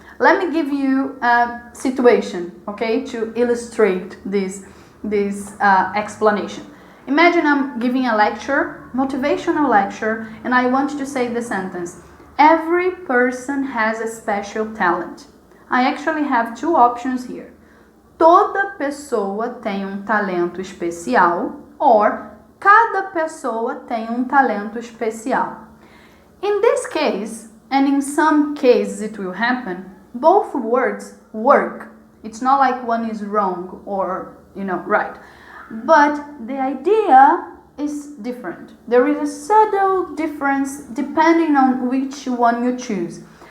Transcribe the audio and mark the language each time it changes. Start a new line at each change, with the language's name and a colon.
English: Let me give you a situation, okay, to illustrate this explanation. Imagine I'm giving a lecture, motivational lecture, and I want to say the sentence, every person has a special talent. I actually have two options here.
Portuguese: Toda pessoa tem talento especial, or cada pessoa tem talento especial.
English: In this case, and in some cases it will happen, both words work. It's not like one is wrong or, right. But the idea is different. There is a subtle difference depending on which one you choose.